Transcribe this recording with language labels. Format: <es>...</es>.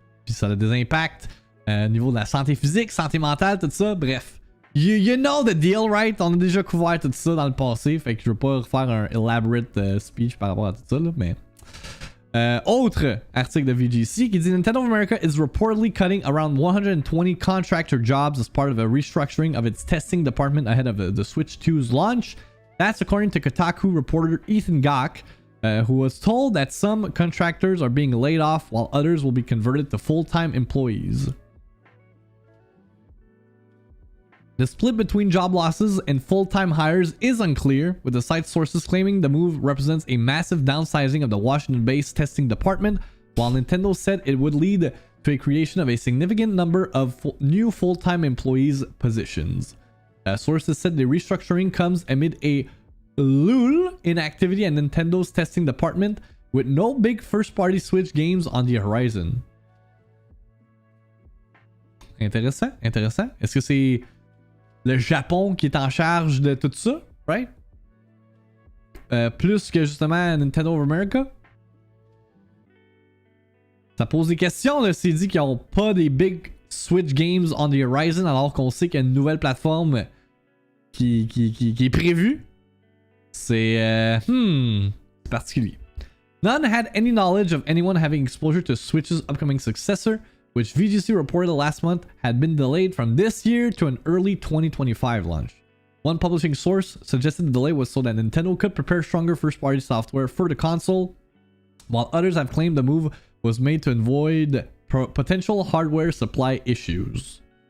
<fr>Puis ça a des impacts au niveau de la santé physique, santé mentale, tout ça, bref.</fr> <en>You know the deal, right?</en> <fr>On a déjà couvert tout ça dans le passé, fait que je veux pas refaire un</fr> <en>elaborate speech</en> <fr>par rapport à tout ça, là, mais... autre article de VGC qui dit</fr> <en>Nintendo of America is reportedly cutting around 120 contractor jobs as part of a restructuring of its testing department ahead of the Switch 2's launch. That's according to Kotaku reporter Ethan Gach, who was told that some contractors are being laid off while others will be converted to full-time employees. The split between job losses and full-time hires is unclear, with the site sources claiming the move represents a massive downsizing of the Washington-based testing department, while Nintendo said it would lead to a creation of a significant number of new full-time employees' positions. Sources said the restructuring comes amid a lull in activity at Nintendo's testing department, with no big first-party Switch games on the horizon.</en> <fr>Intéressant, intéressant. Est-ce que c'est le Japon qui est en charge de tout ça,</fr> <en>right?</en> <fr>Plus que justement Nintendo of America. Ça pose des questions, là. C'est dit qu'ils n'ont pas des</fr> <en>big Switch games on the horizon,</en> <fr>alors qu'on sait qu'il y a une nouvelle plateforme qui est prévue. C'est particulier.</fr> <en>None had any knowledge of anyone having exposure to Switch's upcoming successor, which VGC reported last month had been delayed from this year to an early 2025 launch. One publishing source suggested the delay was so that Nintendo could prepare stronger first-party software for the console, while others have claimed the move was made to avoid potential hardware supply issues.</en>